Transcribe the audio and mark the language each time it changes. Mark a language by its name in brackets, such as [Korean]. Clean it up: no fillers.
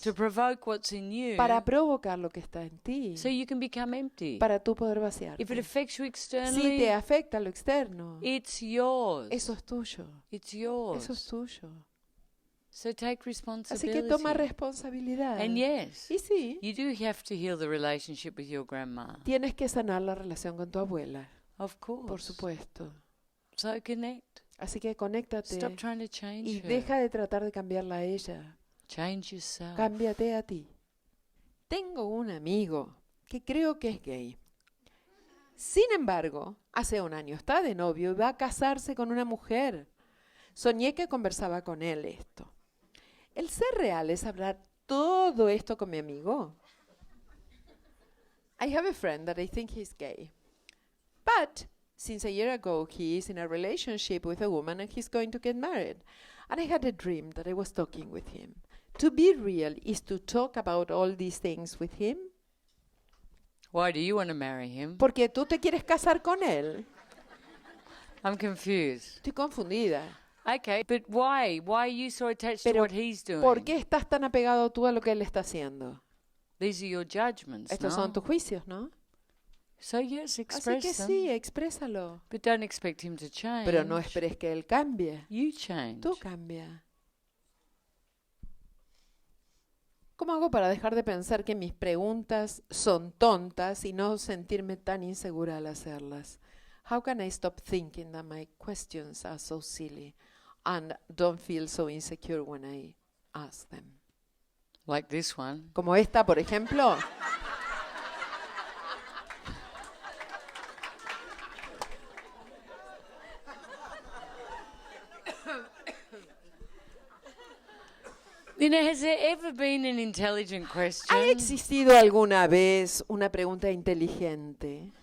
[English] to provoke what's in you [Spanish] para provocar lo que está en ti, [English] so you can become empty. [Spanish] para tú poder vaciarte. [English] If it affects you [Spanish] Si [English] externally, [Spanish] te afecta lo externo, [English] it's yours. [Spanish] eso es tuyo. [English] It's yours. [Spanish] Eso es tuyo. [English] So take [Spanish] Así [English] responsibility. [Spanish] que toma responsabilidad. [English] And yes, [Spanish] Y sí, [English] you do have to heal the relationship with your grandma. [Spanish] tienes que sanar la relación con tu abuela, [English] Of course. [Spanish] por supuesto. [English] So connect. [Spanish] Así que conéctate [English] Stop trying to change [Spanish] y [English] her. [Spanish] deja de tratar de cambiarla a ella. [English] Change yourself. [Spanish] Cámbiate a ti. Tengo un amigo que creo que es gay. Sin embargo, hace un año está de novio y va a casarse con una mujer. Soñé que conversaba con él esto. El ser real es hablar todo esto con mi amigo. [English] I have a friend that I think he's gay. But since a year ago, he is in a relationship with a woman and he's going to get married. And I had a dream that I was talking with him. To be real is to talk about all these things with him. Why do you want to marry him? [Spanish] Porque tú te quieres casar con él. [English] I'm confused. [Spanish] Estoy confundida. [English] Okay, but why? Why are you so attached to [Spanish] Pero, [English] what he's doing? [Spanish] ¿por qué estás tan apegado tú a lo que él está haciendo? [English] These are your judgments, [Spanish] Estos [English] no? [Spanish] son tus juicios, ¿no? [English] So yes, [Spanish] Así [English] express [Spanish] que [English] them. [Spanish] sí, exprésalo. [English] But don't expect him to change. [Spanish] Pero no esperes que él cambie. [English] You change. [Spanish] Tú cambia. ¿Cómo hago para dejar de pensar que mis preguntas son tontas y no sentirme tan insegura al hacerlas? [English] How can I stop thinking that my questions are so silly and don't feel so insecure when I ask them? Like this one. [Spanish] Como esta, por ejemplo. [English] You know, has there ever been an intelligent question? [Spanish] ¿Ha existido alguna vez una pregunta inteligente?